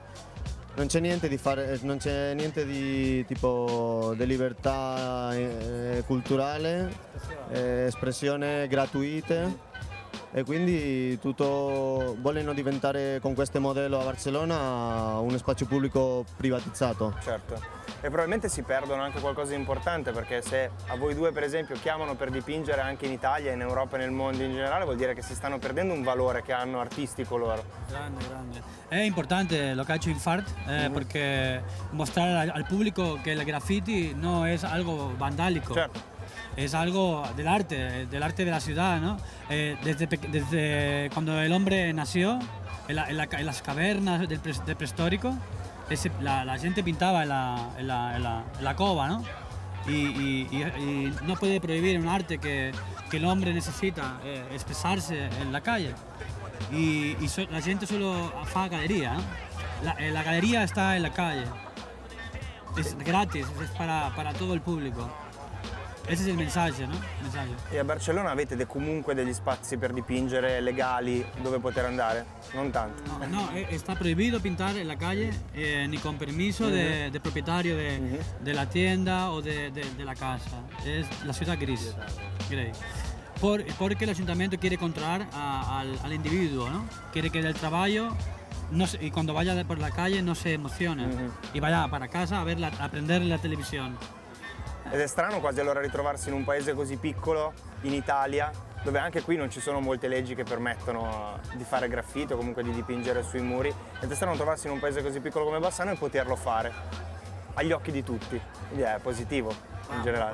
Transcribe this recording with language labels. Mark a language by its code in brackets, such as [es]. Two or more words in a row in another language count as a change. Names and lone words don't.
[it] Non c'è niente di tipo di libertà culturale, espressione gratuite e quindi vogliono diventare con questo modello a Barcellona uno spazio pubblico privatizzato. Certo. E probabilmente si perdono anche qualcosa di importante, perché se a voi due per esempio chiamano per dipingere anche in Italia, in Europa e nel mondo in generale, vuol dire che si stanno perdendo un valore che hanno artistico loro. Grande, grande. È importante [es] lo que ha hecho Infart porque mostrar al público que el graffiti no es algo vandálico. [it] Certo. [es] Es algo del arte de la ciudad, ¿no? Desde cuando el hombre nació, en las cavernas del prehistórico, la gente pintaba en la cova, ¿no? Y no puede prohibir un arte que el hombre necesita expresarse en la calle. La gente solo fa galería, ¿no? La galería está en la calle, es gratis, es para todo el público. Ese es el mensaje, ¿no? [it] E a Barcellona avete comunque degli spazi per dipingere legali dove poter andare? Non tanto. [es] No, está prohibido pintar en la calle ni con permiso de propietario de la tienda o de la casa. Es la ciudad gris. Porque el ayuntamiento quiere controlar al individuo, ¿no? Quiere que del trabajo y cuando vaya por la calle no se emocione y vaya para casa [it] a prendere [es] la televisión. [it] Ed è strano quasi allora ritrovarsi in un paese così piccolo, in Italia, dove anche qui non ci sono molte leggi che permettono di fare graffiti o comunque di dipingere sui muri. Ed è strano trovarsi in un paese così piccolo come Bassano e poterlo fare agli occhi di tutti. Quindi è positivo in generale.